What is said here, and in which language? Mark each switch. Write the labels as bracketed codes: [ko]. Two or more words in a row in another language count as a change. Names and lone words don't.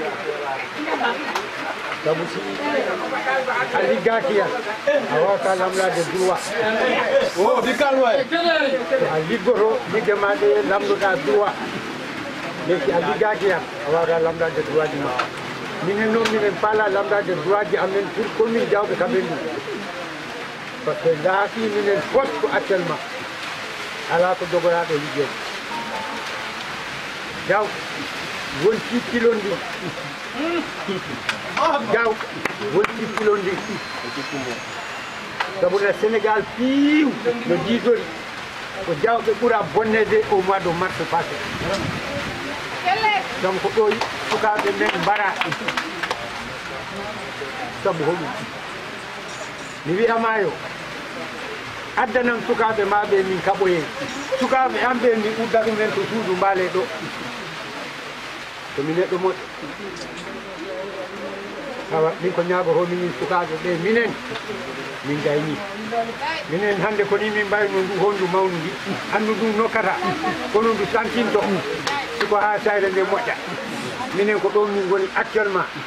[ff] sabu si a liggaki yan a wawata lamlade droit so a liggoto ligge ma ɗe lamdoɗa droit mais si a liggaki yan a wawata lamdade droit ji ma minen noon minen paala lamdade droit ji amen [fr] pour commune [ff] jawɓe kaɓen ɗum [fr] par ce que [ff] laati minen fof ko actuellement ala ko jogoraɗo ligguede jaw wonti kilon ndi jaw wonti kilon ndi sabu no sénégal piiw no jiidori ko jawɓe ɓuura bonnede [fr] au mois de mars passé donc [ff] ɗo sukaɓe men mbara sabu hoɗum mi wiyamayo addanam sukaɓe maɓe min kaɓoyen sukaɓe an ɓe min udda ɗumen to suudu mbaale ɗo to mi neɗɗo moƴƴo awa min ko ñaagoto minin sukaɓe ɓe minen min gayni minen hannde koni min mbayno ndu hondu mawnu ndi anndu ndu nokkata kono ndu santinto siko ha sayre nde moƴƴa minen ko ɗon min goni actuellement